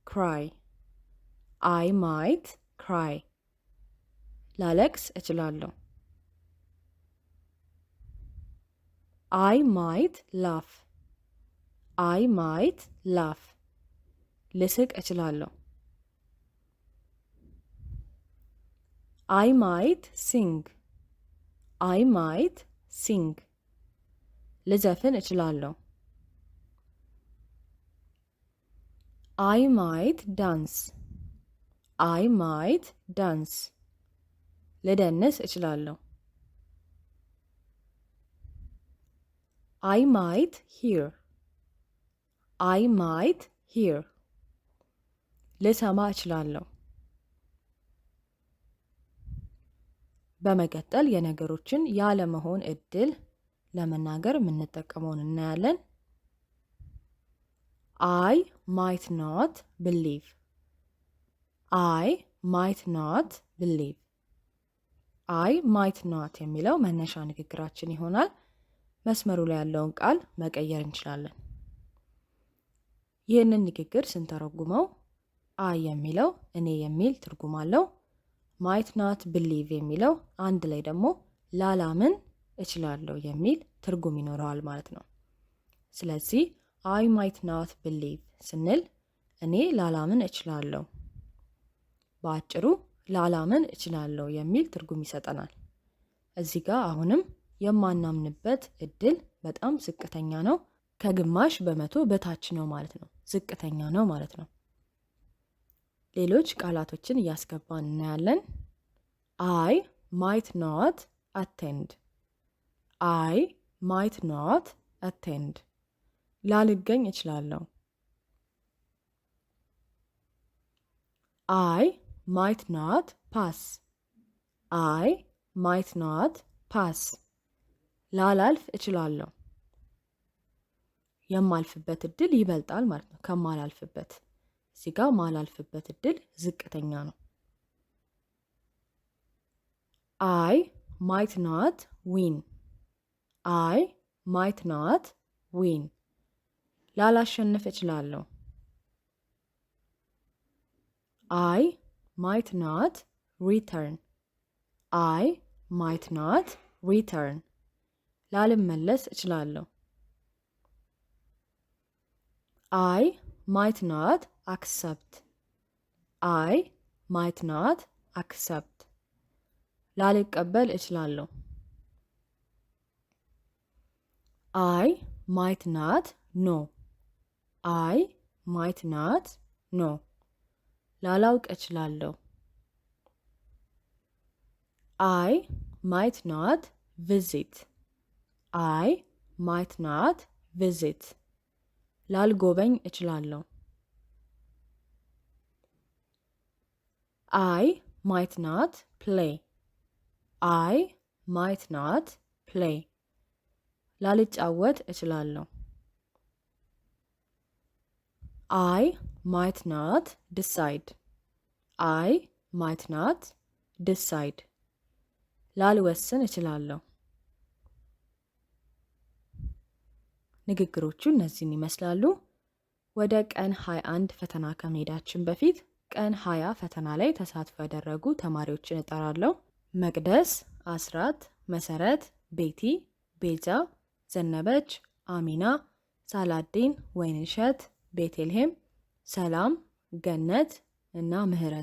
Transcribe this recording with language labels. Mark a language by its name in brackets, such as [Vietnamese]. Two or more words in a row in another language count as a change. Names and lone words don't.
[Amharic] ክራይ ላለቅስ እችላለሁ። [English] I might laugh [Amharic] ልስቅ እችላለሁ። [English] I might sing [Amharic] ልዘፍን እችላለሁ። [English] I might dance [Amharic] ልደንስ እችላለሁ። [English] I might hear. I might hear. [Amharic] ልሰማ እችላለሁ። በመቀጠል የነገሮችን ያለመሆን እድል ለመናገር የምንጠቀመውን እናያለን። [English] I might not believe. I might not believe. I might not [Amharic] የሚለው መነሻ ንግግራችን ይሆናል። መስመሩ ላይ ያለውን ቃል መቀየር እንችላለን። ይህንን ንግግር ስንተረጉመው አይ የሚለው እኔ የሚል ትርጉም አለው። [English] might not believe [Amharic] የሚለው አንድ ላይ ደግሞ ላላምን እችላለሁ የሚል ትርጉም ይኖረዋል ማለት ነው። ስለዚህ [English] I might not believe [Amharic] ስንል እኔ ላላምን እችላለሁ፣ በአጭሩ ላላምን እችላለሁ የሚል ትርጉም ይሰጠናል። እዚህ ጋር አሁንም የማናምንበት እድል በጣም ዝቅተኛ ነው፣ ከግማሽ በመቶ በታች ነው ማለት ነው። ዝቅተኛ ነው ማለት ነው። ሌሎች ቃላቶችን እያስገባን እናያለን። [English] I might not attend. I might not attend. [Amharic] ላልገኝ እችላለሁ። [English] I might not pass. I might not pass. [Amharic] ላላልፍ እችላለሁ። የማልፍበት እድል ይበልጣል ማለት ነው ከማላልፍበት። እዚህ ጋር ማላልፍበት እድል ዝቅተኛ ነው። [English] I might not win. I might not win. [Amharic] ላላሸንፍ እችላለሁ። [English] I might not return. I might not return. [Amharic] ላልመለስ እችላለሁ። [English] I might not accept. I might not accept. [Amharic] ላልቀበል እችላለሁ። [English] I might not know. I might not know. [Amharic] ላላውቅ እችላለሁ። [English] I might not visit. I might not visit. [Amharic] ላልጎበኝ እችላለሁ። [English] I might not play. I might not play. [Amharic] ላልጫወት እችላለሁ። [English] I might not decide. I might not decide. [Amharic] ላልወስን እችላለሁ። ንግግሮቹ እነዚህን ይመስላሉ። ወደ ቀን 21 ፈተና ከመሄዳችን በፊት ቀን 20 ፈተና ላይ ተሳትፎ ያደረጉ ተማሪዎችን እጠራለሁ። መቅደስ፣ አስራት፣ መሰረት፣ ቤቲ፣ ቤዛ፣ ዘነበች፣ አሚና፣ ሳላዲን፣ ወይንሸት፣ ቤቴልሄም፣ ሰላም፣ ገነት እና ምህረት